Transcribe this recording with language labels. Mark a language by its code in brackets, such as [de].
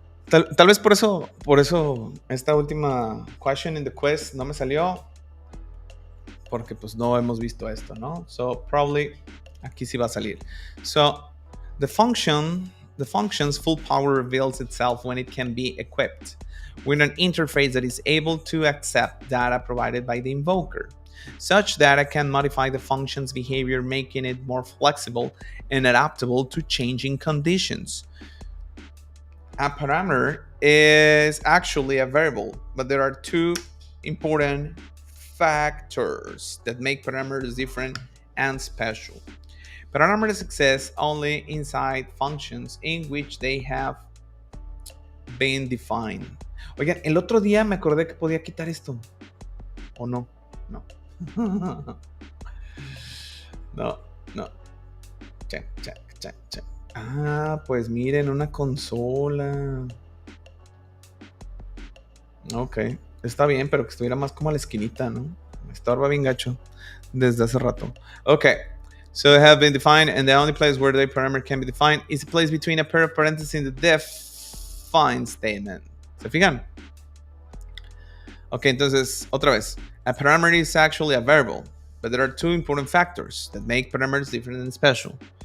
[es] Tal vez por eso esta última [en] question in the quiz [es] no me salió, porque pues no hemos visto esto, ¿no? So probably aquí sí va a salir. [en] So the function's full power reveals itself when it can be equipped with an interface that is able to accept data provided by the invoker. Such data can modify the function's behavior, making it more flexible and adaptable to changing conditions. A parameter is actually a variable, but there are two important factors that make parameters different and special. Parameters exist only inside functions in which they have been defined. [es] Oigan, el otro día me acordé que podía quitar esto. ¿O no? No. No. Check. Ah, pues miren, una consola. Ok, está bien, pero que estuviera más como a la esquinita, ¿no? Me estorba bien gacho desde hace rato. [en] Ok, so they have been defined, and the only place where the parameter can be defined is a place between a pair of parentheses in the define statement. [es] ¿Se fijan? Ok, entonces, otra vez. [en] A parameter is actually a variable, but there are two important factors that make parameters different and special.